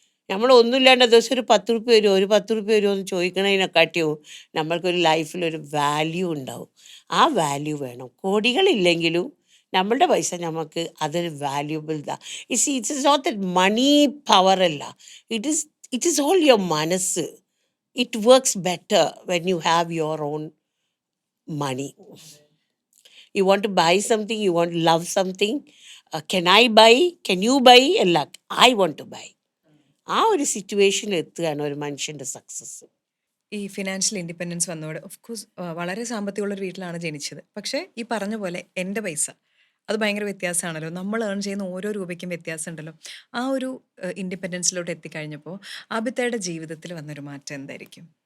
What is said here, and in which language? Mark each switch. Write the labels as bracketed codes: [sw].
[ml] നമ്മൾ ഒന്നുമില്ലാണ്ട് ദിവസം ഒരു 10 റുപ്യ വരുമോ, ഒരു 10 റുപ്യ വരുമോ എന്ന് ചോദിക്കണതിനെക്കാട്ടിയും നമ്മൾക്കൊരു ലൈഫിലൊരു വാല്യൂ ഉണ്ടാവും. ആ വാല്യൂ വേണം. കോടികളില്ലെങ്കിലും നമ്മളുടെ പൈസ നമുക്ക് അതൊരു വാല്യൂബിൾ ഇതാ. [en] It's not that money power അല്ല, it is all your മനസ്സ്. It works better when you have your own money. You want to buy something, you want to love something. Can I buy? Can you buy? അല്ല, I want to buy. [ml] ആ ഒരു സിറ്റുവേഷനിൽ എത്തുകയാണ് ഒരു മനുഷ്യൻ്റെ success. ഈ financial independence വന്നതോടെ of course വളരെ സാമ്പത്തികമുള്ളൊരു വീട്ടിലാണ് ജനിച്ചത്. പക്ഷേ ഈ പറഞ്ഞ പോലെ എൻ്റെ പൈസ അത് ഭയങ്കര വ്യത്യാസമാണല്ലോ. നമ്മൾ ഏൺ ചെയ്യുന്ന ഓരോ രൂപയ്ക്കും വ്യത്യാസം ഉണ്ടല്ലോ. ആ ഒരു ഇൻഡിപെൻഡൻസിലോട്ട് എത്തിക്കഴിഞ്ഞപ്പോൾ ആബിത്തയുടെ ജീവിതത്തിൽ വന്നൊരു മാറ്റം എന്തായിരിക്കും?